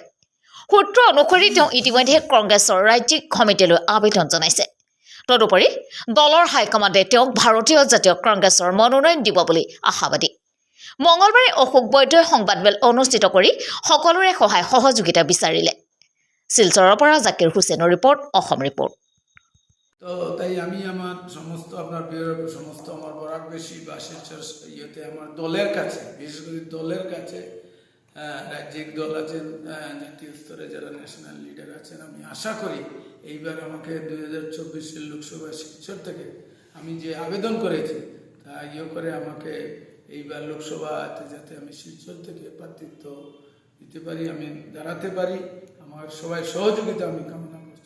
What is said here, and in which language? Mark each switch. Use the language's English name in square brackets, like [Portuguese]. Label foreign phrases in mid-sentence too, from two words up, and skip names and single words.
[Assamese] সূত্ৰ অনুসৰি তেওঁ ইতিমধ্যে কংগ্ৰেছৰ ৰাজ্যিক সমিতিলৈ আবেদন জনাইছে। তদুপৰি দলৰ হাইকমাণ্ডে তেওঁক ভাৰতীয় জাতীয় কংগ্ৰেছৰ মনোনয়ন দিব বুলি আশাবাদী। মঙলবাৰে অশোক বৈদ্যই সংবাদমেল অনুষ্ঠিত কৰি সকলোৰে সহায় সহযোগিতা বিচাৰিলে। শিলচৰৰ পৰা জাকিৰ হুছেইনৰ ৰিপৰ্ট, অসম ৰিপৰ্ট। [Bangla] তো তাই আমি আমার সমস্ত আপনার বিহারের সমস্ত আমার বরাকবেশী বা শিলচর ইয়েতে আমার দলের কাছে, বিশেষ করে দলের কাছে রাজ্যিক দল আছেন, জাতীয় স্তরে যারা [English] national leader [Bangla] আছেন, আমি আশা করি এইবার আমাকে 2024 লোকসভা শিলচর থেকে আমি যে আবেদন করেছি তা করে আমাকে এইবার লোকসভাতে যাতে আমি শিলচর থেকে প্রার্থিত্ব দিতে পারি, আমি দাঁড়াতে পারি, আমার সবাই সহযোগিতা আমি কামনা করছি।